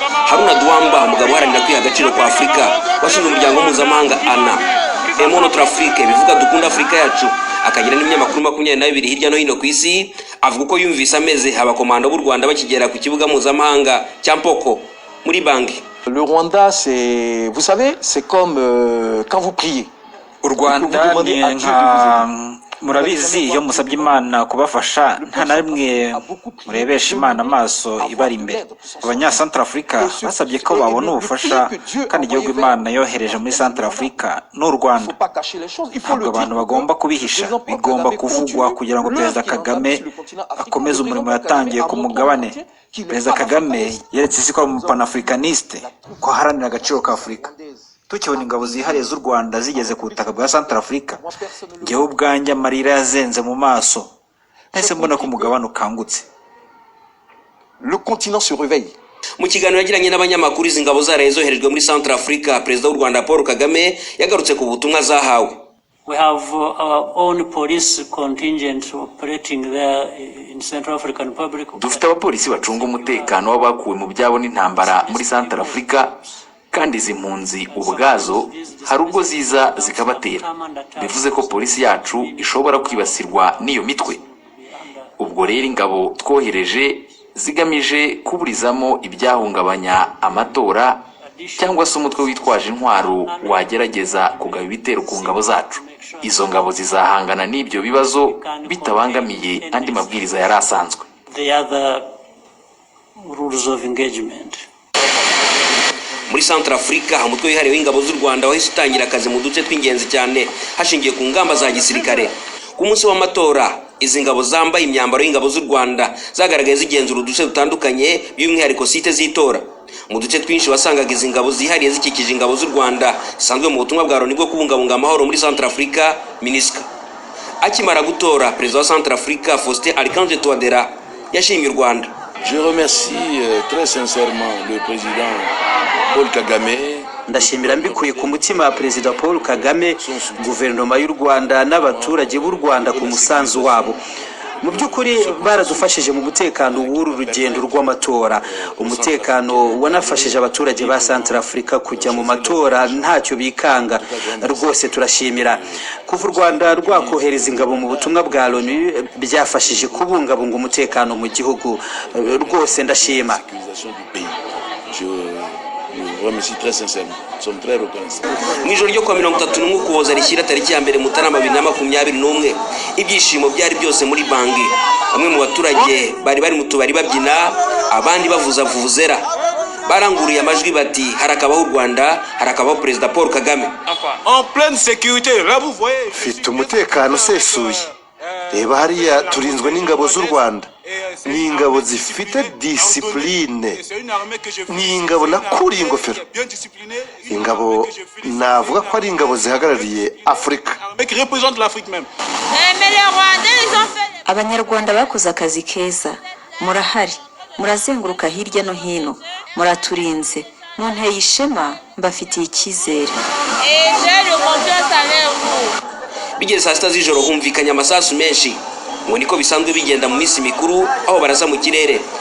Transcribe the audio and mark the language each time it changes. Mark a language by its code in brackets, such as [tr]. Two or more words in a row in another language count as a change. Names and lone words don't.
[rw] Haruna Duwamba, umugabo uharanira kwiha agaciro kwa Afurika, washinze umuryango mpuzamahanga ana, Aimons Notre Afrique, bivuga Dukunda Afurika Yacu, akagira n'ibinyamakuru makumyabiri na bibiri hirya no hino ku isi, avuga uko yumvise ameze abakomando b'u Rwanda bakigera ku kibuga mpuzamahanga cya Mpoko muri Bangui. [fr] Le Rwanda, c'est, vous savez, c'est comme, euh, quand vous priez. U Rwanda Et que vous demandez ni à Dieu nka, de vous aider. [rw] murabizi, iyo musabye Imana kubafasha, nta na rimwe murebesha Imana amaso ibari imbere. Abanyasantarafurika basabye ko babona ubufasha, kandi igihugu Imana yohereje muri Santarafurika ni u Rwanda. Ntabwo abantu bagomba kubihisha, bigomba kuvugwa kugira ngo Perezida Kagame akomeze umurimo yatangiye ku mugabane. Perezida Kagame yeretse isi ko ari umupanafricaniste, ko aharanira agaciro ka Afurika. Tukibona ingabo zihariye z'u Rwanda zigeze ku butaka bwa Centrafrica, njyewe ubwanjye amarira yazenze mu maso. Nahise mbona ko umugabane ukangutse. [fr] Le continent se réveille. [rw] Mu kiganiro yagiranye n'abanyamakuru, izi ngabo zaraye zoherejwe muri Centrafrica, Perezida w'u Rwanda Paul Kagame yagarutse ku butumwa zahawe. [en] We have, uh, our own police contingent operating there in Central African Republic. [rw] Dufite abapolisi bacunga umutekano w'abakuwe mu byabo n'intambara muri Central Africa, kandi izi mpunzi ubwazo hari ubwo ziza zikabatera. Bivuze ko polisi yacu ishobora kwibasirwa n'iyo mitwe. Ubwo rero ingabo twohereje zigamije kuburizamo ibyahungabanya amatora cyangwa se umutwe witwaje intwaro wagerageza kugaba ibitero ku ngabo zacu. Izo ngabo zizahangana n'ibyo bibazo bitabangamiye andi mabwiriza yari asanzwe. [en] The other rules of engagement. [rw] Muri Centrafrica, umutwe wihariye w'ingabo z'u Rwanda wahise utangira akazi mu duce tw'ingenzi cyane, hashingiwe ku ngamba za gisirikare. Ku munsi w'amatora, izi ngabo zambaye imyambaro y'ingabo z'u Rwanda zagaragaye zigenzura uduce dutandukanye, by'umwihariko site z'itora. Mu duce twinshi wasangaga izi ngabo zihariye zikikije ingabo z'u Rwanda zisanzwe mu butumwa bwa Loni bwo kubungabunga amahoro muri Centrafrica, minusca. Akimara gutora, Perezida wa Centrafrica, Faustin Archange Touadera, yashimye u Rwanda. [fr] Je remercie, euh, très sincèrement le président Paul Kagame. [rw] Ndashimira mbikuye ku mutima Perezida Paul Kagame, guverinoma y'u Rwanda n'abaturage b'u Rwanda ku musanzu wabo. Mu by'ukuri baradufashije mu mutekano w'uru rugendo rw'amatora. Umutekano wanafashije abaturage ba Centrafrica kujya mu matora ntacyo bikanga. Rwose turashimira. Kuva u Rwanda rwakohereza ingabo mu butumwa bwa Loni, byafashije kubungabunga umutekano mu gihugu. Rwose ndashima. [fr] Je vous remercie très sincèrement. Nous sommes très reconnaissants. [rw] Mu ijoro ryo kuwa mirongo itatu n'umwe Ukuboza rishyira tariki ya mbere Mutarama bibiri na makumyabiri n'umwe, ibyishimo byari byose muri Bangui. Bamwe mu baturage bari bari mu tubari babyina, abandi bavuza vuvuzela. Baranguriye amajwi bati, "Harakabaho u Rwanda, harakabaho Perezida Paul Kagame." [fr] En pleine sécurité, là vous voyez. [rw] Mfite umutekano usesuye. Reba hariya turinzwe n'ingabo z'u Rwanda. Ni ingabo zifite disipurine. Ni ingabo nakuriye ingofero. Ingabo navuga ko ari ingabo zihagarariye Afurika. [fr] Qui représente l'Afrique même. [rw] Abanyarwanda bakoze akazi keza. Murahari. Murazenguruka hirya no hino. Muraturinze. Munteye ishema, mbafitiye icyizere. Bigeze saa sita z'ijoro humvikanye amasasu menshi. Ngo niko bisanzwe bigenda mu minsi mikuru, aho barasa mu kirere.